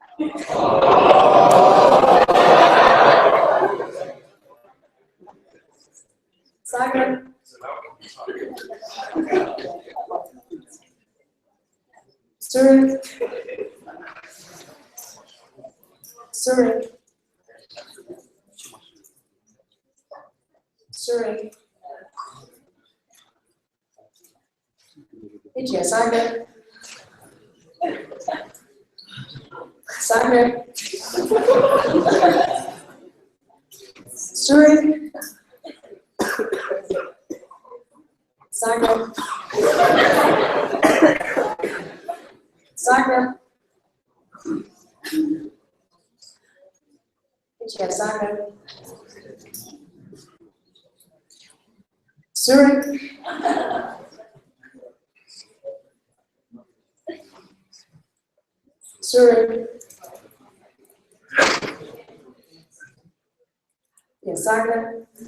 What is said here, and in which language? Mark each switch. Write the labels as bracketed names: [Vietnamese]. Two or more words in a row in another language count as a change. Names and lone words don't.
[English] Zagreb. Zurich. Zurich. Zurich. EGEA Zagreb. Zagreb. Zurich. Zagreb. Zagreb. EGEA Zagreb. Zurich. Zurich. Yeah, Zagreb.